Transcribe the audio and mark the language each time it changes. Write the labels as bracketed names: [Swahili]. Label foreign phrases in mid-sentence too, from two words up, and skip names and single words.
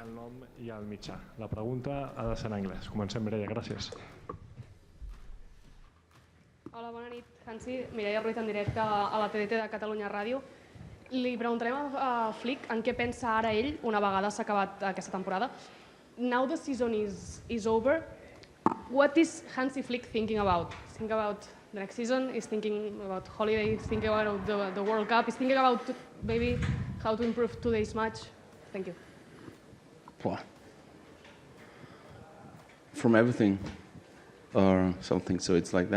[Catalan] El nom i el mitjà. La pregunta ha de ser en anglès. Comencem, Mireia, gràcies. Hola, bona nit, Hansi. Mireia Ruiz en directe a la TDT de Catalunya Ràdio. Li preguntarem a Flick en què pensa ara ell, una vegada s'ha acabat aquesta temporada. [English] Now the season is over. What is Hansi Flick thinking about? Think about the next season, he's thinking about holiday, he's thinking about the World Cup, he's thinking about maybe how to improve today's match. Thank you. From everything or something, so it's like that.